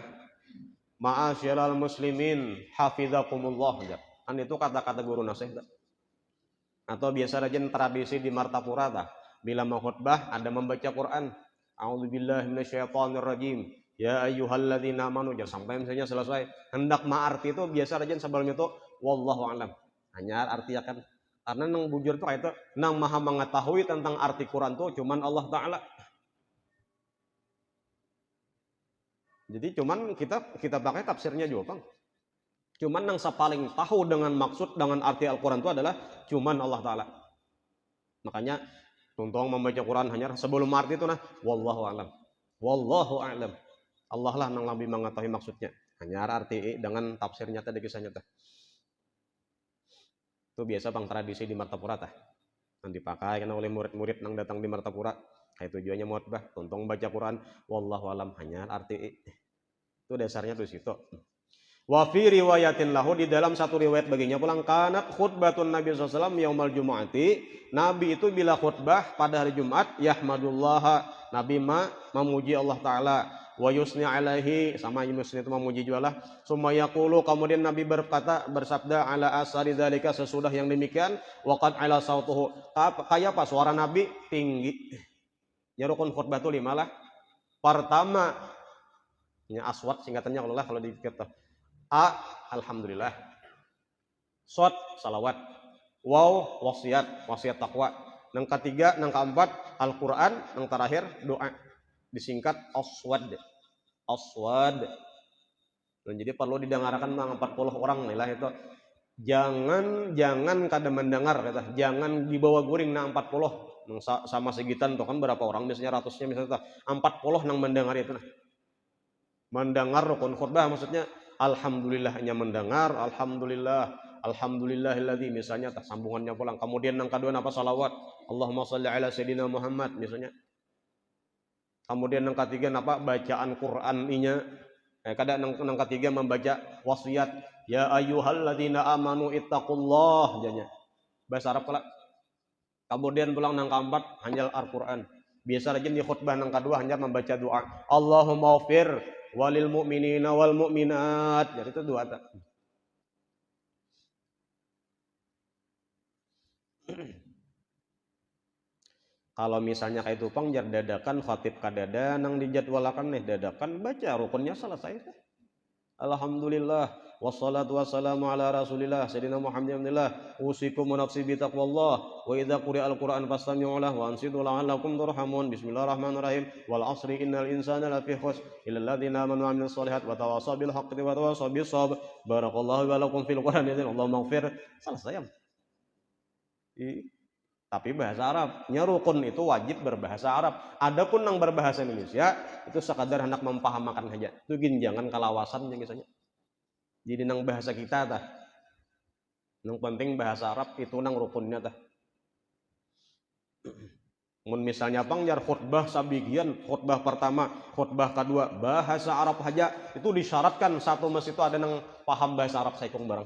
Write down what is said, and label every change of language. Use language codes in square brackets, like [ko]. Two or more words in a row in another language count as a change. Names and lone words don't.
[ar] معاشر المسلمين حفظكم الله. [bjn] Kan itu kata-kata guru nasih. Atau biasa rajin tradisi di Martapura tah. Bila mahutbah ada membaca Quran. [ar] أعوذ بالله من الشيطان الرجيم. يا أيها الذين آمنوا, [bjn] jangan sampai misalnya selesai. Hendak ma'arti itu biasa rajin sebelumnya itu [ar] والله أعلم. [bjn] Hanya arti akan karena nang bujur itu kayak itu nang maha mengetahui tentang arti Quran itu cuman Allah Ta'ala. Jadi cuman kita pakai tafsirnya juga, Bang. Cuman nang paling tahu dengan maksud dengan arti Al-Quran itu adalah cuman Allah Ta'ala. Makanya tuntung membaca Quran hanya sebelum arti itu nah [ar] والله أعلم. والله أعلم. [bjn] Allah lah yang lebih mengetahui maksudnya. Hanya arti dengan tafsirnya tadi kisahnya teh. Itu biasa Bang tradisi di Martapura teh. Yang dipakai karena oleh murid-murid yang datang di Martapura. Kayak tujuannya khotbah, tuntung baca Quran, [ar] والله أعلم [bjn] hanya arti. Itu dasarnya tuh situ. [ar] وفي رواية له, [bjn] di dalam satu riwayat baginya pulang [ar] كانت خطبة النبي صلى الله عليه وسلم يوم الجمعة. [bjn] Nabi itu bila khutbah pada hari Jumat yahmadullah, Nabi memuji Allah Ta'ala. [ar] ويثني عليه, [bjn] sama yusni itu memuji jualah. [ar] ثم يقول, [bjn] kemudian Nabi bersabda [ar] على إثر ذلك, [bjn] sesudah yang demikian [ar] وقد علا صوته, [bjn] kayak apa suara Nabi tinggi. Ya rukun khutbah itu 5 lah. Pertama nya aswat singkatannya kalau dikata A alhamdulillah, sod salawat, waw wasiat takwa, yang ketiga yang keempat Al-Qur'an, yang terakhir doa, disingkat aswad. Dan jadi perlu didengarkan 40 orang nih lah itu. Jangan kada mendengar kata, jangan dibawa guring na 40 sama segitan tuh kan berapa orang biasanya ratusnya misalnya 40 nang mendengar itu nah. Mendengar rukun khutbah maksudnya alhamdulillah hanya mendengar, alhamdulillahilladzi misalnya sambungannya pulang. Kemudian yang kedua apa salawat, [ar] اللهم صل على سيدنا محمد misalnya. [bjn] Kemudian yang ketiga apa bacaan Qur'an-nya. Kadang yang ketiga membaca wasiat [ar] يا أيها الذين آمنوا اتقوا الله [bjn] janya. Bahasa Arab pula. Kemudian pulang yang keempat hanya Al-Qur'an. Biasa rajin di khutbah yang kedua hanya membaca doa [ar] اللهم اغفر وللمؤمنين والمؤمنات. [bjn] Jadi itu doa tak. Kalau misalnya kayak tupang jar dadakan khatib kadada nang dijadwalakan nih dadakan baca rukunnya selesai. [ar] الحمد لله والصلاة والسلام على رسول الله سيدنا محمد أوصيكم ونفسي بتقوى الله وإذا قرئ القرآن فاستمعوا له وأنصتوا لعلكم ترحمون. بسم الله الرحمن الرحيم. والعصر إن الإنسان لفي خسر إلا الذين آمنوا وعملوا الصالحات وتواصوا بالحق وتواصوا بالصبر. بارك الله ولكم في القرآن اللهم اغفر. [bjn] Selesai. Tapi bahasa Arab, rukun itu wajib berbahasa Arab. Adapun yang berbahasa Indonesia itu sekadar hendak memahamakan saja. Itu jangan kalawasan misalnya. Jadi nang bahasa kita tah. Nang penting bahasa Arab itu nang rukunnya tah. Mun misalnya pang jar khutbah sabigian, khutbah pertama, khutbah kedua bahasa Arab saja itu disyaratkan satu masjid itu ada nang paham bahasa Arab saikung barang.